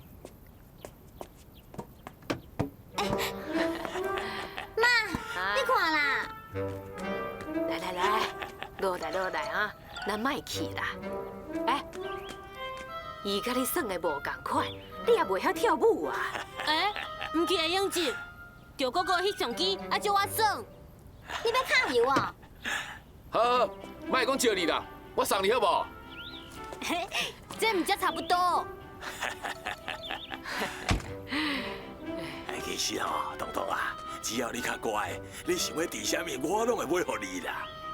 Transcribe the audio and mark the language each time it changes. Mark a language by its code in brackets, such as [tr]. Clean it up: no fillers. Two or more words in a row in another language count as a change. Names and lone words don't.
[nan] 妈，你看啦。来，落来啊，咱莫去啦。哎，伊甲你耍的无共款，你也袂晓跳舞啊？哎，唔去会用钱。赵哥哥翕相机，啊叫我耍。你要卡油哦？好，莫讲借你啦，我送你好无？嘿，这唔才差不多。其实吼，东东啊，只要你较乖，你想要吃啥物，我拢会买互你啦。